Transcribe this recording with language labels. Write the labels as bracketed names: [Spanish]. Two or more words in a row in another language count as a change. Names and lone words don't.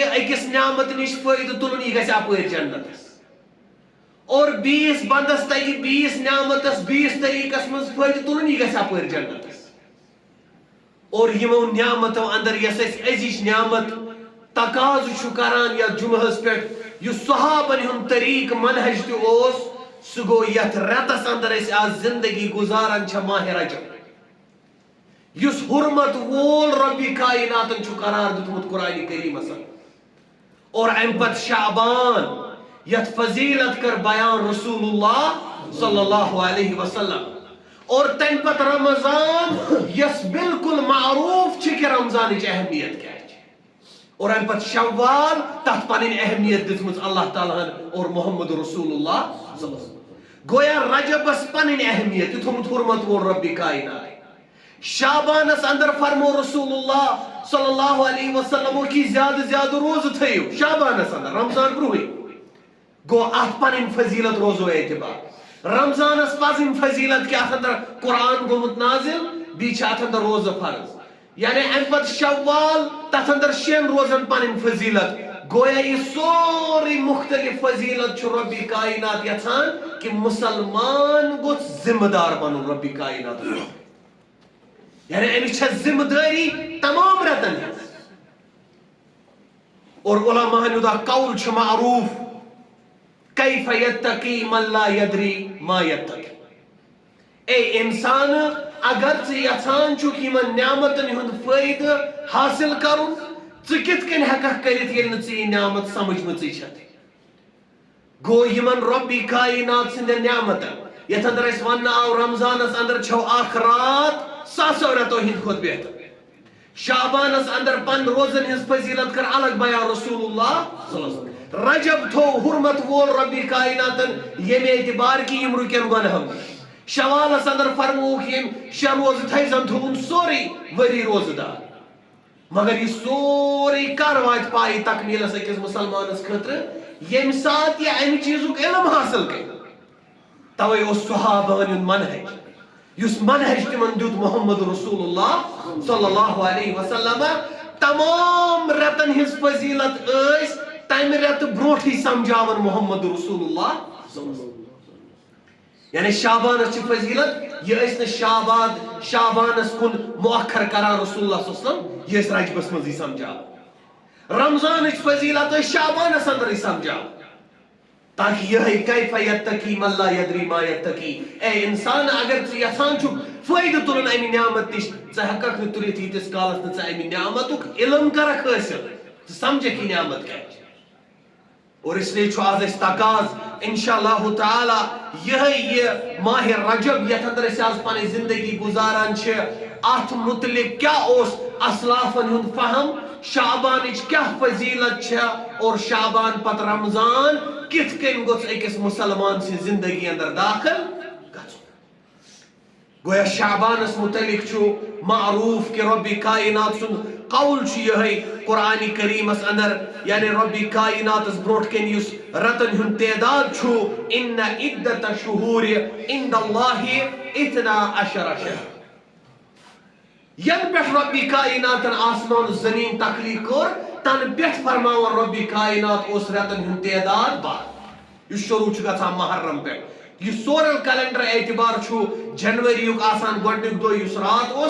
[Kashmiri] أکِس نعمت نش فٲیدٕ تُلُن یہِ گژھِ اپٲرۍ جنتس اور بیس بندس تگہِ بیس نعمتس بیس طریقس منٛز فٲیدٕ تُلُن یہِ گژھِ اپٲرۍ جنتس اور یمو نعمتو اندر یس أسۍ أزِچ نعمت تقاضہٕ چھُ کران یتھ جمعہس پٮ۪ٹھ یُس صحابن ہُنٛد طریق منہج تہِ اوس سُہ گوٚو یتھ رٮ۪تس اندر أسۍ آز زندگی گزاران چھِ ماہ رجب یُس حرمت وول رب کائناتن چھُ قرار دیُتمُت قرآن کریمس اور امہِ پتہٕ شعبان یتھ فضیلت کر بیان رسول اللہ [Arabic] صلی اللہ علیہ وسلم [Kashmiri] اور تمہِ پتہٕ رمضان یس بالکل معروف چھِ کہ رمضانٕچ اہمیت کیٛاہ چھِ اور امہِ پتہٕ شوال تتھ پنٕنۍ اہمیت دِژمٕژ اللہ تعالیٰ ہن اور محمد رسول اللہ [Arabic] صلی اللہ علیہ وسلم [Kashmiri] گویا رجبس پنٕنۍ اہمیت یہ تھوٚومُت حرمت وول رب کائنات شعبانس اندر فرمو رسول اللہ [Arabic] صلی اللہ علیہ وسلم [Kashmiri] کی زیادہ زیادہ روزٕ تھٲیِو شعبانس اندر رمضان برونٛہٕے گو ات پنٕنۍ فضیلت روزو اعتبار رمضانس پزٕنۍ فضیلت کہ اتھ اندر قرآن گوٚمُت نازل بیٚیہِ چھِ اتھ اندر روزٕ فرض یعنی امہِ پتہٕ شوال تتھ اندر شین روزن پنٕنۍ فضیلت گویا یہ سورُے مختلف فضیلت چھُ رب کائنات یژھان کہ مسلمان گوٚژھ ذمہ دار بنُن رب کائنات یعنی امِچ چھےٚ ذمہ دٲری تمام رٮ۪تن ہٕنٛز اور علماءن ہُنٛد اکھ قول چھُ معروف [Arabic] کیف یتقی من لا یدری ما یتقی [Kashmiri] اے انسان اگر ژٕ یژھان چھُکھ یمن نعمتن ہُنٛد فٲیدٕ حاصل کرُن ژٕ کِتھ کٔنۍ ہٮ۪ککھ کٔرِتھ ییٚلہِ نہٕ ژےٚ یہِ نعمت سمجھمٕژٕے چھتھ گوٚو یمن رب کائنات سٕنٛدٮ۪ن نعمتن یتھ اندر اسہِ وننہٕ آو رمضانس اندر چھو اکھ رات ساسو رٮ۪تو ہٕنٛدِ کھۄتہٕ بہتر شعبانس اندر پن روزن ہٕنٛز فضیلت کر الگ بیان رسول اللہ [Arabic] صلی اللہ علیہ وسلم [Kashmiri] رجب تھوٚو حرمت وول رب کائناتن ییٚمہِ اعتبار کہ یم رُکن گۄنہو نِش شوالس اندر فرمووُکھ یم شےٚ روزٕ تھٲیزن تھوٚوُن سورُے ؤری روزٕ دار مگر یہ سورُے کر واتہِ پایہِ تکمیلس أکِس مسلمانس خٲطرٕ ییٚمہِ ساتہٕ یہِ امہِ چیٖزُک علم حاصل کرِ توے اوس صحابہن ہُنٛد منہج یُس منہج تمن دیُت محمد رسول اللہ [Arabic] صلی اللہ علیہ وسلم [Kashmiri] تمام رٮ۪تن ہٕنٛز فضیلت ٲسۍ تمہِ رٮ۪تہٕ برونٛٹھٕے سمجھاوان محمد رسول اللہ [Arabic] صلی اللہ علیہ وسلم [Kashmiri] یعنی شعبانس چھِ فضیلت یہ ٲسۍ نہٕ شعبانس کُن مؤخر کران رسول اللہ [Arabic] صلی اللہ علیہ وسلم [Kashmiri] یہ ٲسۍ رجبس منٛزٕے سمجھاوان رمضانٕچ فضیلت ٲسۍ شعبانس اندرٕے سمجھاوان تاکہ یہ [Arabic] کیف یتقی من لا یدری ما یتقی [Kashmiri] اے انسان اگر ژٕ یژھان چھُکھ فٲیدٕ تُلُن امہِ نعمت نِش ژٕ ہٮ۪ککھ نہٕ تُلِتھ ییٖتِس کالس نہٕ ژٕ امہِ نعمتُک علم کرکھ حٲصل ژٕ سمجھکھ یہِ نعمت کیٛاہ چھِ اور [Urdu] اس لیے [Kashmiri] چھُ آز اسہِ تقاض [Arabic] انشاء اللہ تعالی [Kashmiri] یہ ماہ رجب یتھ اندر أسۍ آز پنٕنۍ زندگی گزاران چھِ اتھ متعلق کیٛاہ اوس اسلافن ہُنٛد فہم شعبانٕچ کیٛاہ فضیلت چھےٚ اور شعبان پتہٕ رمضان کِتھ کٔنۍ گوٚژھ أکِس مسلمان سٕنٛزِ زندگی اندر داخل گژھُن گویا شعبانس متعلق چھُ معروف کہ رب کائنات سُنٛد قول چھُ یِہوٚے قرآن کریمس اندر یعنی رب کائناتس برونٛٹھ کَنہِ یُس رتن ہُنٛد تعداد چھُ [Arabic] ان عدت الشہور عند اللہ [Kashmiri] 12 شہر ین پٮ۪ٹھ رب کائناتن آسمان زمین تخلیق کوٚر تنہٕ پٮ۪ٹھ فرماوان رب کائنات اوس رٮ۪تن ہُنٛد تعداد باہ یُس شروع چھُ گژھان محرم پٮ۪ٹھ یُس [English] solar calendar [Kashmiri] اعتبار چھُ جنوری یُک آسان گۄڈنیُک دۄہ یُس رات اوس